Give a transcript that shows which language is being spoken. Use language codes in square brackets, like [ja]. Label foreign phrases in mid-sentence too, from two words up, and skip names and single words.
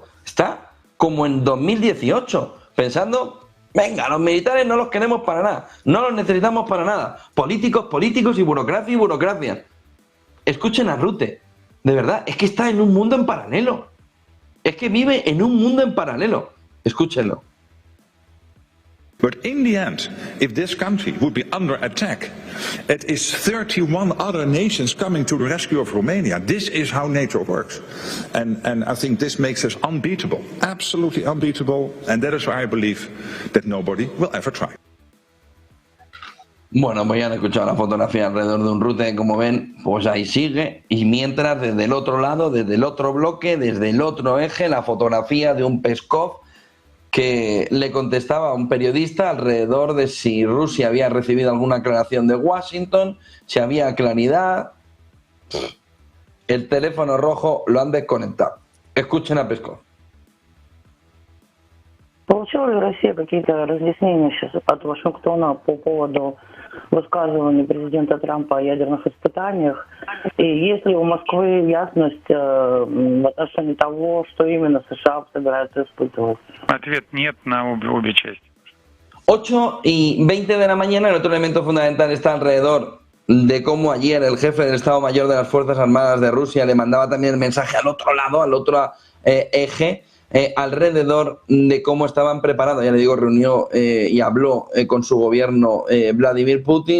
[es] Está como en 2018, pensando: venga, los militares no los queremos para nada, no los necesitamos para nada. Políticos, políticos y burocracia y burocracia. Escuchen a Rutte. De verdad, es que está en un mundo en paralelo. Es que vive en un mundo en paralelo. Escúchenlo. [en] But in the end, if this country would be under attack, it is 31 other nations coming to the rescue of Romania. This is how NATO works. And I think this makes us unbeatable, absolutely unbeatable. And that is why I believe that nobody will ever try. [es] Bueno, pues ya han escuchado la fotografía alrededor de un Rutte, como ven, pues ahí sigue. Y mientras, desde el otro lado, desde el otro bloque, desde el otro eje, la fotografía de un Peskov que le contestaba a un periodista alrededor de si Rusia había recibido alguna aclaración de Washington, si había claridad. el teléfono rojo lo han desconectado. Escuchen a Peskov. [ru] Получила ли Россия какие-то разъяснения сейчас от Вашингтона по поводу высказываний президента Трампа о ядерных испытаниях? И есть ли у Москвы ясность в отношении того, что именно США собираются испытывать? Ответ нет на обе части. [es] 8:20 de la mañana, el otro elemento fundamental está alrededor de cómo ayer el jefe del Estado Mayor de las Fuerzas Armadas de Rusia le mandaba también el mensaje al otro lado, al otro eje, alrededor de cómo estaban preparados. Ya le digo, reunió y habló con su gobierno Vladimir Putin.